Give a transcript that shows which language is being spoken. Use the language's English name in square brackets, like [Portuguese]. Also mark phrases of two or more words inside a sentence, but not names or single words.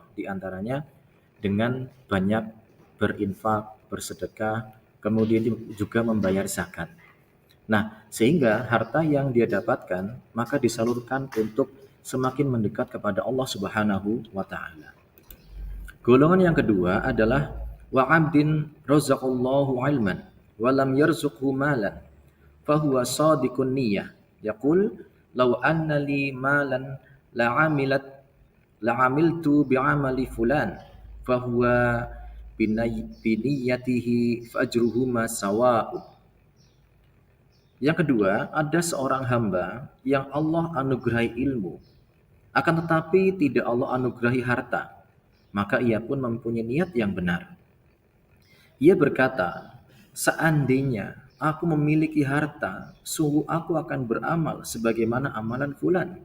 [Indonesian] Di antaranya dengan banyak berinfak, bersedekah, kemudian juga membayar zakat. Nah, sehingga harta yang dia dapatkan maka disalurkan untuk semakin mendekat kepada Allah [Arabic] سبحانه وتعالى. [Indonesian] Golongan yang kedua adalah [Arabic] وعبد رزقه الله علما ولم يرزقه مالا فهو صادق النية يقول لو أن لي مالا لعملت بعمل فلان فهو بنيته فأجرهما سواء. [Indonesian] Yang kedua, ada seorang hamba yang Allah anugerahi ilmu, akan tetapi tidak Allah anugerahi harta, maka ia pun mempunyai niat yang benar. Ia berkata, seandainya aku memiliki harta, sungguh aku akan beramal sebagaimana amalan fulan.